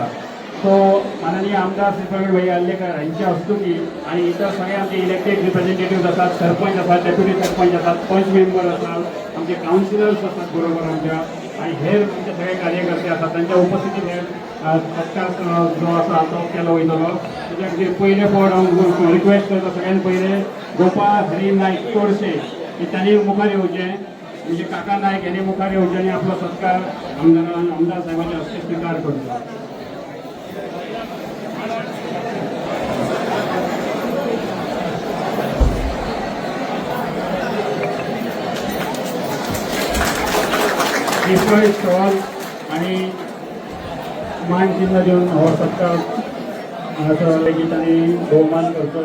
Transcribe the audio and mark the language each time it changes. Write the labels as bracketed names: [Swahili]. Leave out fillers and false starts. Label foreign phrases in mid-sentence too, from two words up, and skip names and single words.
[Konkani] सो माननीय आमदार श्री प्रवीण भाई आर्लेकर हांचे हस्तुकी आनी इतर सगळे आमचे [English] elected representative [Konkani] आसात, सरपंच आसात, डेप्युटी सरपंच आसात, पंच मेंबर आसात, आमचे कावन्सिलर्स आसात बरोबर आमच्या, आनी हेर आमचे सगळे कार्यकर्ते आसात, तांच्या उपस्थितीत हे सत्कार जो आसा तो केलो वयतलो. म्हणजे पयले फावट हांव रिक्वेस्ट करता सगळ्यान पयले गोपाळ हरी नायक तोडशे तांणी मुखार येवचें, म्हणजे काका नायक यांनी मुखार येवचें आनी आपलो सत्कार आमदार साहेबांचे हस्ते स्वीकार करचो. [Marathi] स्टॉल आणि मान चिन्ह देऊन हो सत्कार लेगीत आणि बहुमान करतो.